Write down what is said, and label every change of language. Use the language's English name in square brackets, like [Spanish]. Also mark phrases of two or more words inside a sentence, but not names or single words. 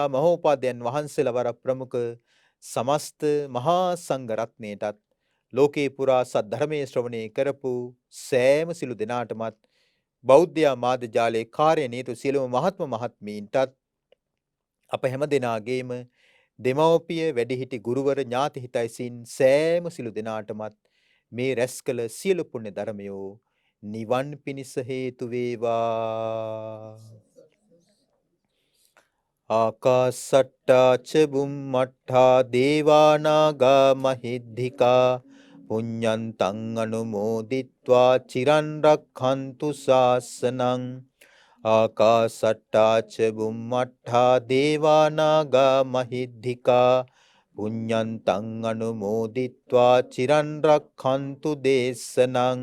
[Sinhala] මහෝපාද්‍යයන් වහන්සේලා වර ප්‍රමුඛ සමස්ත මහා සංඝ රත්නයටත් ලෝකේ පුරා සද්ධර්මයේ ශ්‍රවණය කරපු සෑම සිළු දෙනාටමත් බෞද්ධ මාධ්‍ය ජාලයේ කාර්ය නීතු සියලුම මහත්ම මහත්මීන්ටත් අප හැම දෙනාගේම දෙමව්පිය වැඩිහිටි ගුරුවර ඥාති හිතයිසින් සෑම සිළු දෙනාටමත් මේ රැස් කළ සියලු පුණ්‍ය ධර්මයෝ නිවන් පිණිස හේතු වේවා. [Pali] ආකාසට්ටා ච බුම්මට්ඨා දේවා නාග මහිද්దికා පුඤ්ඤන්තං අනුමෝදිත්වා චිරන් රක්ඛන්තු ශාසනං. ආකාසට්ටා ච බුම්මට්ඨා දේවා නාග මහිද්దికා පුඤ්ඤන්තං අනුමෝදිත්වා චිරන් රක්ඛන්තු දේශනං.